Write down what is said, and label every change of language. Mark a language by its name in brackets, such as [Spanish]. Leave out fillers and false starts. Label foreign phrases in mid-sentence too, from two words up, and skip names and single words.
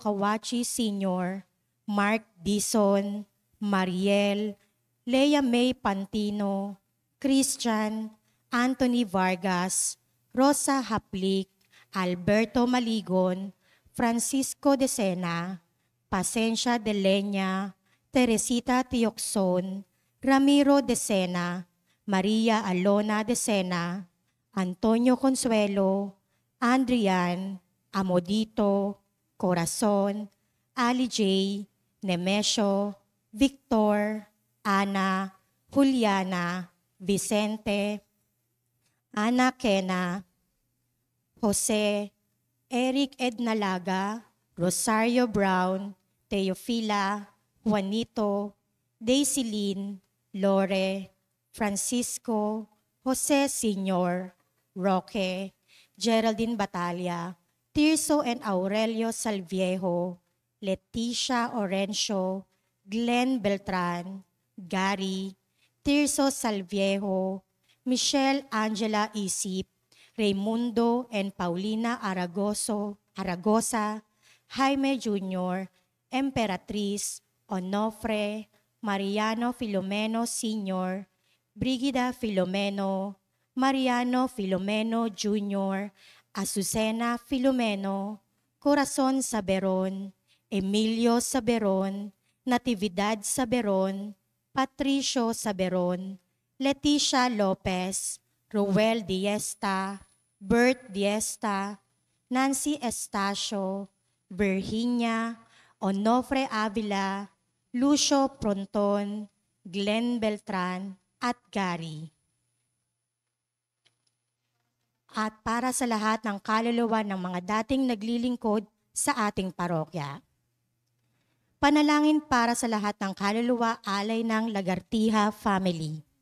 [Filipino] Kawachi Sr., Mark Dison, Mariel, Lea May Pantino, Christian, Anthony Vargas, Rosa Haplik, Alberto Maligon, Francisco de Sena, Pasencia de Leña, Teresita Tioxon, Ramiro de Sena, Maria Alona de Sena, Antonio Consuelo, Andrian, Amodito, Corazon, Ali J, Nemesio, Victor, Ana, Juliana, Vicente, Ana Kena, Jose, Eric Ednalaga, Rosario Brown, Teofila, Juanito, Daisy Lynn, Lore, Francisco, Jose Sr., Roque, Geraldine Batalla, Tirso and Aurelio Salviejo, Leticia Orencio, Glenn Beltran, Gary, Tirso Salviejo, Michelle Angela Isip, Raimundo and Paulina Aragosa, Jaime Jr., Emperatriz, Onofre, Mariano Filomeno Sr., Brigida Filomeno, Mariano Filomeno Jr., Azucena Filomeno, Corazon Saberon, Emilio Saberon, Natividad Saberon, Patricio Saberon, Leticia Lopez, Roel Diesta, Bert Diesta, Nancy Estacio, Virginia, Onofre Avila, Lucio Pronton, Glenn Beltran, at Gary. At para sa lahat ng kaluluwa ng mga dating naglilingkod sa ating parokya. Panalangin para sa lahat ng kaluluwa alay ng Lagartija family.